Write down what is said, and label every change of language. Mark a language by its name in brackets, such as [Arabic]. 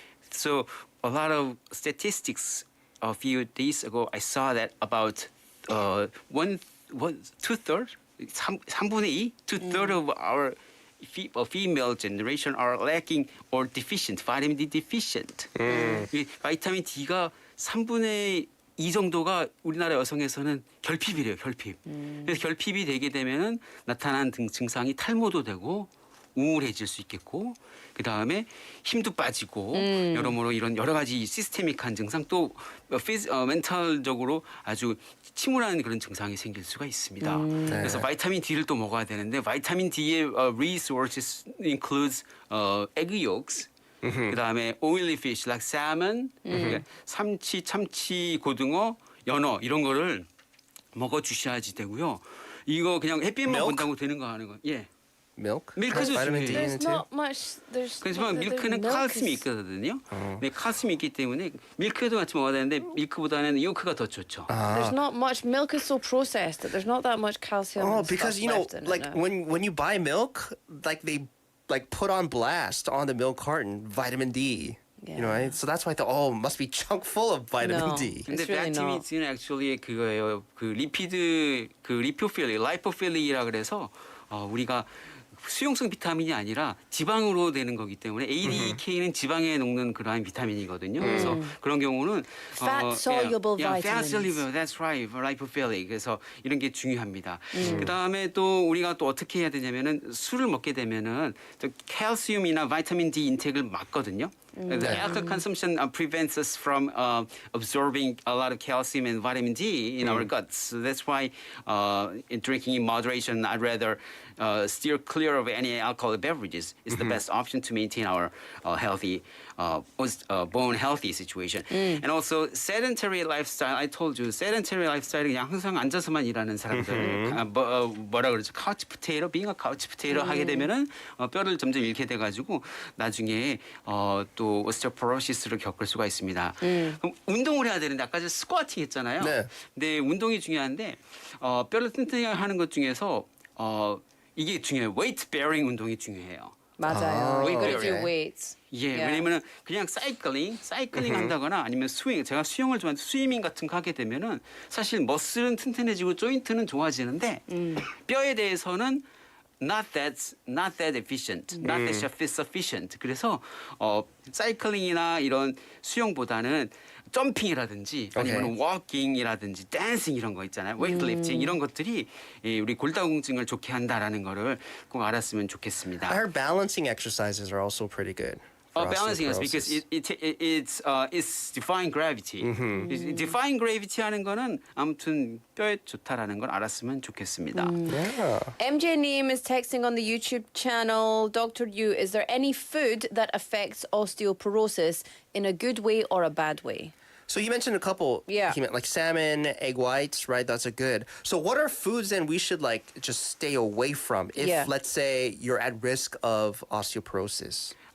[English] So a lot of statistics a few days ago, I saw that about two-thirds, [Korean] 3분의 2, [English] two-thirds of our female generation are lacking or deficient, vitamin D deficient. [Korean] 이 바이타민 D가 3분의 2 정도가 우리나라 여성에서는 결핍이래요, 결핍. 그래서 결핍이 되게 되면은 나타나는 증상이 탈모도 되고 우울해질 수 있겠고, 그 다음에 힘도 빠지고 여러모로 이런 여러 가지 시스테믹한 증상 또 멘탈적으로 아주 침울한 그런 증상이 생길 수가 있습니다. 그래서 바이타민 D를 또 먹어야 되는데 바이타민 D의 [English] resources includes egg yolks. [Korean] 그 다음에 [English] oily fish like salmon, [Korean] 삼치, 참치, 고등어, 연어 이런 거를 먹어 주셔야지 되고요. 이거 그냥 햇빛만 본다고 되는 거 하는 거. 예. [English] Milk? [Korean] 밀크도 [English] vitamin D [Korean] 중요해요. [English] in it too? [Korean] 그렇지만 밀크는 칼슘이 있거든요. 네, 칼슘이 있기 때문에 밀크도 같이 먹어야 되는데 밀크보다는 요크가 더 좋죠. [English] There's not much. Milk is so processed that there's not that much calcium. Oh, and because stuff left in like it now. when you buy milk, like they put on blast on the milk carton vitamin D. You know, right? So that's why I thought, it must be chock full of vitamin D. [Korean] 근데 바이타민 D는 [English] actually [Korean] 그거예요. 그 리피드 그 라이포필리라 그래서 우리가 수용성 비타민이 아니라 지방으로 되는 거기 때문에 ADK는 지방에 녹는 그러한 비타민이거든요. 그래서 그런 경우는 [English] Fat soluble fat vitamins. soluble, that's right, lipophilic. [Korean] 그래서 이런 게 중요합니다. 그 다음에 또 우리가 또 어떻게 해야 되냐면은 술을 먹게 되면은 또 칼슘이나 바이타민 D 인텍을 막거든요. [English] The alcohol consumption prevents us from absorbing a lot of calcium and vitamin D in our guts. So that's why in drinking in moderation, I'd rather steer clear of any alcoholic beverages. Is the best option to maintain our healthy, bone healthy situation. And also sedentary lifestyle. I told you sedentary lifestyle [Korean] 이 그냥 항상 앉아서만 일하는 사람들. 뭐라 그러죠? [English] couch potato, being a couch potato [Korean] 하게 되면은 뼈를 점점 잃게 돼가지고 나중에 또 오스테오포로시스를 겪을 수가 있습니다. 그럼 운동을 해야 되는데 아까 저 스쿼팅 했잖아요. 근데 운동이 중요한데 뼈를 튼튼하게 하는 것 중에서 이게 중요해요. 웨이트 베어링 운동이 중요해요. 맞아요. [English] We gotta do okay. weights. [Korean] 예, 왜냐면은 그냥 사이클링 한다거나 아니면 제가 수영을 좋아하는데 스위밍 같은 거 하게 되면은 사실 머슬은 튼튼해지고 조인트는 좋아지는데 뼈에 대해서는 [English] not that efficient, not that sufficient. [Korean] 그래서 사이클링이나 이런 수영보다는 점핑이라든지 아니면 워킹이라든지 댄싱 이런 거 있잖아요. 웨이트리프팅 이런 것들이 우리 골다공증을 좋게 한다라는 거를 꼭 알았으면 좋겠습니다. [English] I heard balancing exercises are also pretty good. Balancing is because it's defying gravity. defying gravity [Korean] 하는 거는 아무튼 뼈에 좋다라는 걸 알았으면 좋겠습니다. [English] MJ Neem is texting on the YouTube channel. Dr. Yu, is there any food that affects osteoporosis in a good way or a bad way? So you mentioned a couple, like salmon, egg whites, right? That's a good. So what are foods then we should just stay away from if, let's say, you're at risk of osteoporosis?